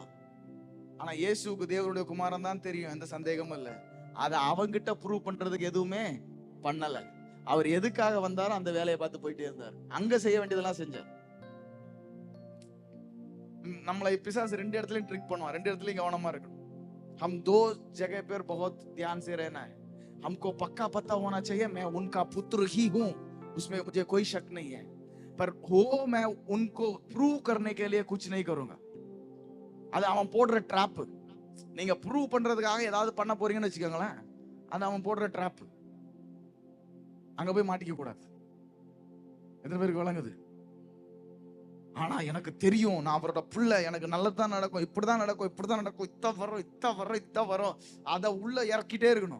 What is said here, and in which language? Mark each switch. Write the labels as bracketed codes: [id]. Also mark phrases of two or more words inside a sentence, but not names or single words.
[ta] ஆனா இயேசுக்கு தேவனுடைய குமாரன் தான் தெரியும், எந்த சந்தேகமும் இல்லை. அதை அவங்கிட்ட ப்ரூவ் பண்றதுக்கு எதுவுமே பண்ணல. அவர் எதுக்காக வந்தாரோ அந்த வேலையை பார்த்து போயிட்டே இருந்தார். அங்க செய்ய வேண்டியதெல்லாம் செஞ்சார். நம்மளை பிசாசு ரெண்டு இடத்துலயும் ட்ரிக் பண்ணுவான், ரெண்டு இடத்துலயும் கவனமா இருக்கணும். [hi] हम दो जगह पर बहुत ध्यान से रहना है. हमको पक्का पता होना चाहिए मैं उनका पुत्र ही हूं, उसमें मुझे कोई शक नहीं है, पर हो मैं उनको प्रूव करने के लिए कुछ नहीं करूंगा. [ta] அது அவன் போடுற ட்ராப். நீங்க ப்ரூவ் பண்றதுக்காக ஏதாவது பண்ண போறீங்கன்னு வச்சுக்கோங்களேன், அது அவன் போடுற ட்ராப். அங்க போய் மாட்டிக்க கூடாது. எத்தனை பேருக்கு விளங்குது? ஆனா எனக்கு தெரியும், நான் அவரோட புள்ள, எனக்கு நல்லதான் நடக்கும், இப்படிதான் நடக்கும், இப்படிதான் நடக்கும், இத்த வரும், அதை உள்ள இறக்கிட்டே இருக்கணும்.